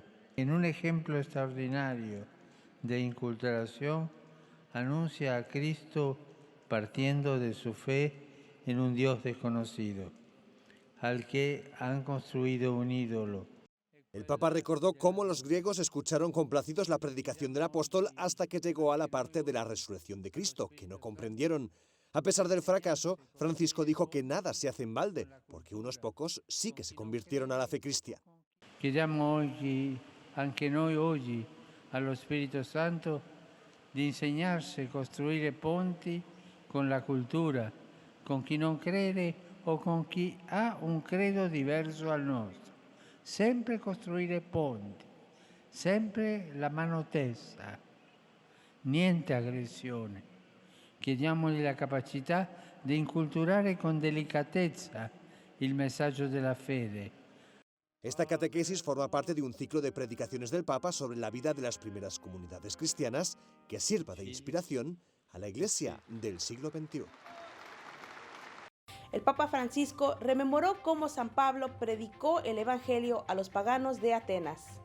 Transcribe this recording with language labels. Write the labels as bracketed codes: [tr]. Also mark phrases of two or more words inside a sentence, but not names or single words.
[es] En un ejemplo extraordinario de inculturación, anuncia a Cristo partiendo de su fe en un Dios desconocido, al que han construido un ídolo. El Papa recordó cómo los griegos escucharon complacidos la predicación del apóstol hasta que llegó a la parte de la resurrección de Cristo, que no comprendieron. A pesar del fracaso, Francisco dijo que nada se hace en balde, porque unos pocos sí que se convirtieron a la fe cristiana. [it] Chiediamo oggi, anche noi oggi, allo Spirito Santo di insegnarci a costruire ponti con la cultura, con chi non crede o con chi ha un credo diverso dal nostro. Sempre costruire ponti, sempre la mano tesa, niente aggressione. Chiediamogli la capacità di inculturare con delicatezza il messaggio della fede. [es] Esta catequesis forma parte de un ciclo de predicaciones del Papa sobre la vida de las primeras comunidades cristianas que sirva de inspiración a la Iglesia del siglo XXI. El Papa Francisco rememoró cómo San Pablo predicó el Evangelio a los paganos de Atenas.